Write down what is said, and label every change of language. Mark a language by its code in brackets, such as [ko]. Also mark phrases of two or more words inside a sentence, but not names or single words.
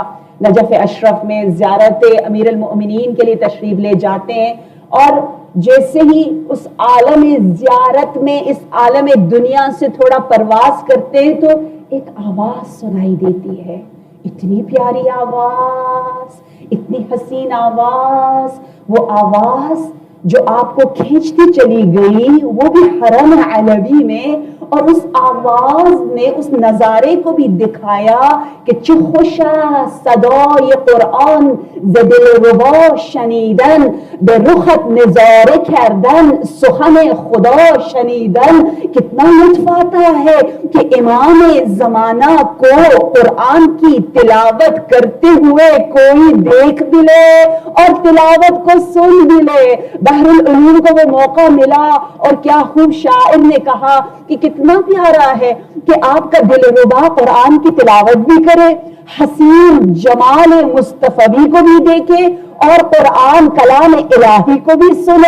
[ur] نجف اشرف میں زیارت امیر المؤمنین کے لیے تشریف لے جاتے ہیں, اور جیسے ہی اس عالم زیارت میں اس عالم دنیا سے تھوڑا پرواز کرتے ہیں تو ایک آواز سنائی دیتی ہے, اتنی پیاری آواز, اتنی حسین آواز. وہ آواز جو آپ کو کھینچتی چلی گئی وہ بھی حرم علوی میں, اور اس آواز نے اس نظارے کو بھی دکھایا کہ [fa] چه خوش است صدای قرآن ز دلربا شنیدن, به رخت نظاره کردن سخن خدا شنیدن. [ur] کتنا لطف آتا ہے کہ امام زمانہ کو قرآن کی تلاوت کرتے ہوئے کوئی دیکھ بھی لے اور تلاوت کو سن بھی لے. بحر العلوم کو وہ موقع ملا, اور کیا خوب شاعر نے کہا کہ کتنا پیارا ہے کہ آپ کا دل ربا قرآن کی تلاوت بھی کرے, حسین جمال مصطفی کو بھی دیکھے, اور قرآن کلام الہی کو بھی سنے.